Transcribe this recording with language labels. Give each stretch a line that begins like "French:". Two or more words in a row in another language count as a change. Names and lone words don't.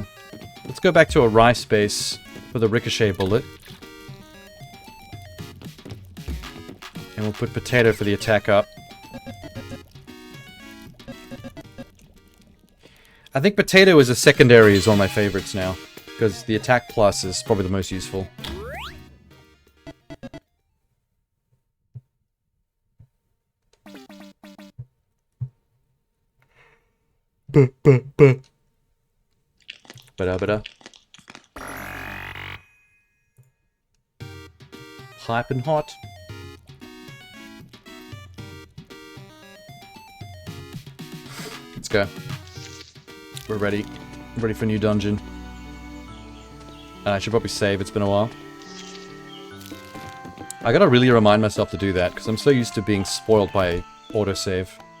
English: Let's go back to a rice base for the ricochet bullet. And we'll put potato for the attack up. I think potato as a secondary is one of my favorites now. Because the attack plus is probably the most useful. Ba-da-ba-da. Piping hot. Let's go. We're ready. Ready for a new dungeon. I should probably save, it's been a while. I gotta really remind myself to do that, because I'm so used to being spoiled by autosave.